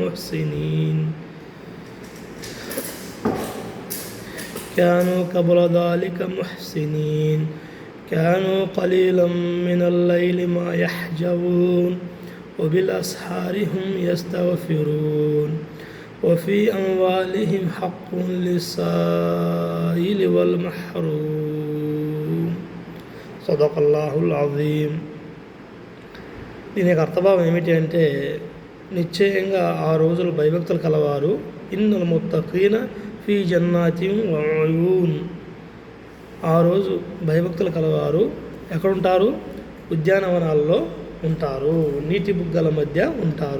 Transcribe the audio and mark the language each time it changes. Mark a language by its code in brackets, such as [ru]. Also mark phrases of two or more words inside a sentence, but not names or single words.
[ar] محسنين كانوا قليلا من الليل ما يحجبون وبالأسحار هم يستغفرون وفي أموالهم حق للسائل والمحروم صدق الله العظيم. [te] దీనికి అర్థభావం ఏమిటి అంటే, నిశ్చయంగా ఆ రోజులు భయభక్తులు కలవారు [ar] إن المتقين في جنات وعيون, [te] ఆ రోజు భయభక్తులు కలవారు ఎక్కడుంటారు? ఉద్యానవనాల్లో ఉంటారు, నీటి బుగ్గల మధ్య ఉంటారు.